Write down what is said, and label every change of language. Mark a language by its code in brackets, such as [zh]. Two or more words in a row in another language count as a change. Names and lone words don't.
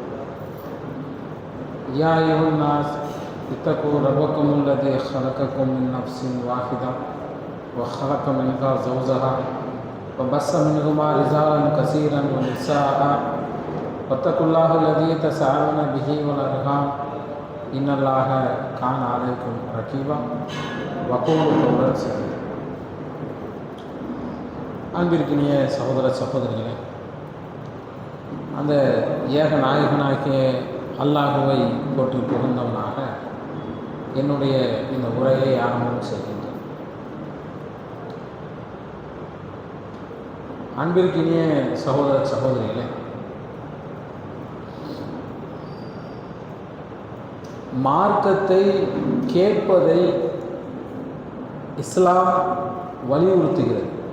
[ar] يا أيها الناس اتقوا ربكم الذي خلقكم من نفس واحدة وخلق منها زوجها وبث منهما رجالا كثيرا ونساء واتقوا الله الذي تساءلون به والأرحام إن الله كان عليكم رقيبا وقولوا قولا سديدا. [ta] அன்பிற்கினிய சகோதர சகோதரிகளே, அந்த ஏக நாயகனாகிய அல்லாஹுவை போற்றி புகழ்ந்தவனாக என்னுடைய இந்த உரையை ஆரம்பம் செய்கின்றேன். அன்பிற்கினிய சகோதர சகோதரிகளே, மார்க்கத்தை கேட்பதை இஸ்லாம் வலியுறுத்துகிறது.